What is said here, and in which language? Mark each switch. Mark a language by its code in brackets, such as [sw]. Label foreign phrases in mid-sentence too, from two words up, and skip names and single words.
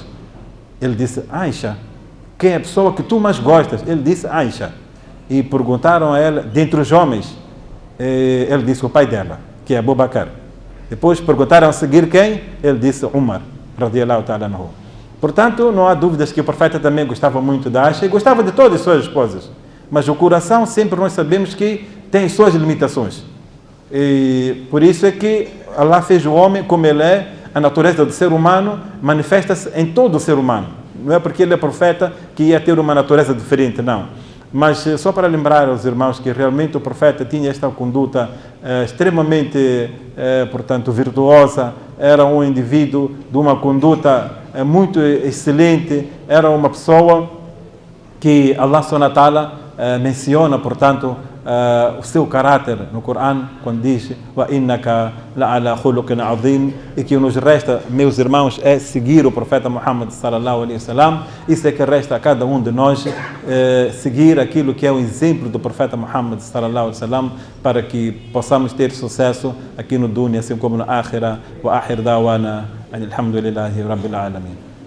[pt] Ele disse: Aisha. Quem é a pessoa que tu mais gostas? Ele disse: Aisha. E perguntaram a ela, dentre os homens, ele disse o pai dela, que é Abu Bakr. Depois perguntaram a seguir quem? Ele disse Umar, [ar] رضي الله تعالى عنه. [pt] Portanto, não há dúvidas que o profeta também gostava muito da Aisha e gostava de todas as suas esposas. Mas o coração, sempre nós sabemos que tem suas limitações. E por isso é que Allah fez o homem como ele é. A natureza do ser humano manifesta-se em todo o ser humano. Não é porque ele é profeta que ia ter uma natureza diferente, não. Mas só para lembrar aos irmãos que realmente o profeta tinha esta conduta extremamente, portanto, virtuosa. Era um indivíduo de uma conduta muito excelente. Era uma pessoa que Allah [ar] سبحانه وتعالى [pt] menciona, portanto, o seu caráter no Corão, quando diz [ar] وإنك لعلى خلق عظيم, [pt] e que nos resta, meus irmãos, é seguir o profeta Muhammad [ar] صلى الله عليه وسلم. [pt] Isso é que resta a cada um de nós, seguir aquilo que é o exemplo do profeta Muhammad [ar] صلى الله عليه وسلم, [pt] para que possamos ter sucesso aqui no dunya, assim como no akhirah. [ar] وآخر دعوانا الحمد لله رب العالمين.